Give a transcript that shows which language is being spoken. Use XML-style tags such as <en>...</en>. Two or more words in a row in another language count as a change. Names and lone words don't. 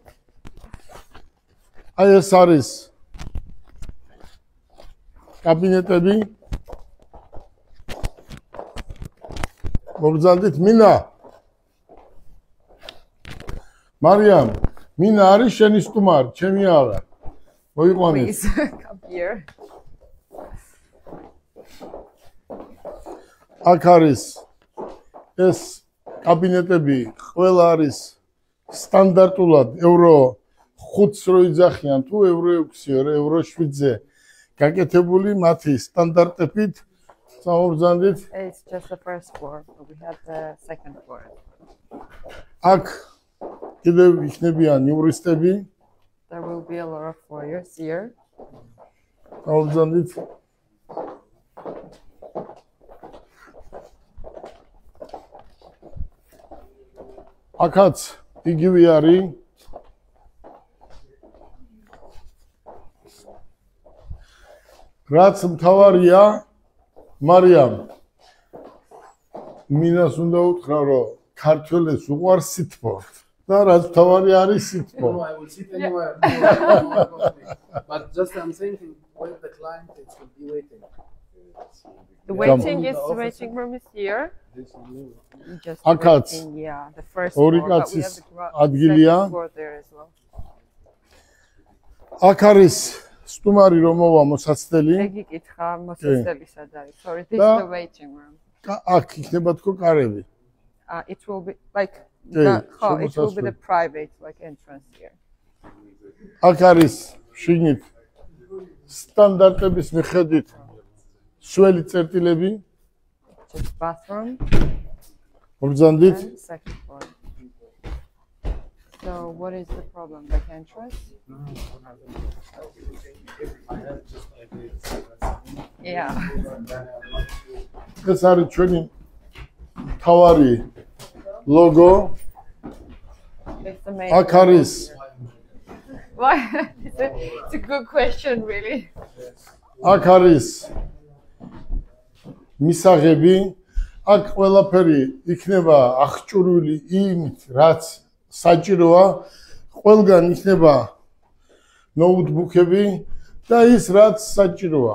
<ka>აი ეს არის კაბინეტები. მობრძანდით მინა. მარიამ, მინა არის შენი სტუმარი, ჩემი არა. მოიყვანეთ.</ka> <en>Please come here.</en> <ka>აქ არის ეს კაბინეტები ყველა არის სტანდარტულად ევრო 5-ს რო იძახიან თუ ევრო 6-ზე, ევრო 7-ზე გაკეთებული მათი სტანდარტებით. წამოვბრძანდით.</ka> <en>It's just the first floor, but we have the second floor.</en> <ka>აქ კიდევ იქნებიან იურისტები.</ka> <en>There will be a lot of lawyers here.</en> <ka>წამოვბრძანდით. აქაც იგივე არის. რაც მთავარია, მარიამ, მინას უნდა უთხრა, რომ ქართველებს უყვარს სითბო. და რაც მთავარი არის სითბო.</ka> <en>No, I will sit anywhere. But just I'm thinking, when the client will be waiting. The waiting room is here. Just Akats. waiting, yeah, the first</en> <ka>ორი</ka> <en>floor, but we have</en> <ka>კაცის</ka> <en>the</en> <ka>ადგილია.</ka> <en>second floor there as well.</en> <ka>აქ არის სტუმარი რომ მოვა მოსაცდელი. Egi კითხა მოსაცდელი სად არის?</ka> <en>Sorry, this</en> <ka>და</ka> <en>is the waiting room.</en> <ka>აქ იქნება თქო კარები.</ka> <en>It will be like Yeah, it will be the</en> <ka>შემოსასვლელი.</ka> <en>private like entrance here.</en> <ka>აქ არის შიგნით სტანდარტების მიხედვით სველი წერტილები.</ka> <en>Just bathroom</en> <ka>მობრძანდით.</ka> <en>and second floor. So what is the problem? Like entrance? Yeah.</en> <ka>ეს არის ჩვენი თავარი ლოგო.</ka> <en>It's the main.</en> <ka>აქ არის</ka> <en>Why? It's a good question, really.</en> <ka>აქ არის მისაღები. აქ ყველაფერი იქნება აღჭურვილი იმით, რაც საჭიროა. ყველგან იქნება ნოუთბუქები და ის რაც საჭიროა.</ka>